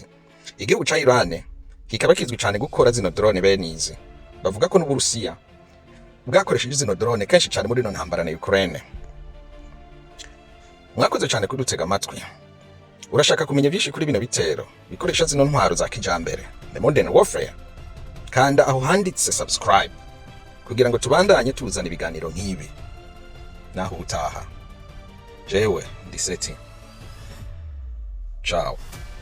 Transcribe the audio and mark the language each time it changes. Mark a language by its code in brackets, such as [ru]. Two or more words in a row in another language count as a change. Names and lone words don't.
[rn] Igihugu ca Iran kikaba kizwi cyane gukora zino drone benizi. Bavuga ko n'Uburusiya bwakoresheje zino drone kenshi cyane muri no ntambara na Ukraine. Mwakoze cyane kudutega amatwi. Urashaka kumenya byinshi kuri bino bitero bikoresha zino ntwaro za kijambere, [en] the modern warfare? [rn] Kanda aho handitse subscribe kugira ngo tubandanye tuzana ibiganiro nk'ibi. Naho utaha. Jewe ndi Seti. Ciao.